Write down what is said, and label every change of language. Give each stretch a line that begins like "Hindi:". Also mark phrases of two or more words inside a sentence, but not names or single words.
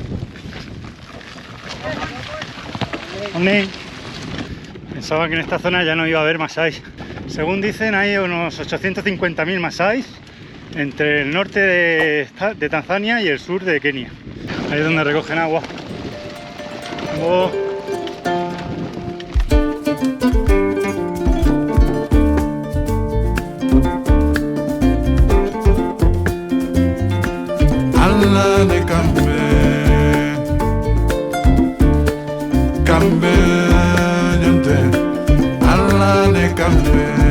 Spanish: ¿Dónde? Pensaba que en esta zona ya no iba a haber masáis. Según dicen, hay unos 850.000 masáis entre el norte de Tanzania y el sur de Kenia. Ahí es donde recogen agua. Oh. Allah de Cambe, yonte, Allah de Cambe,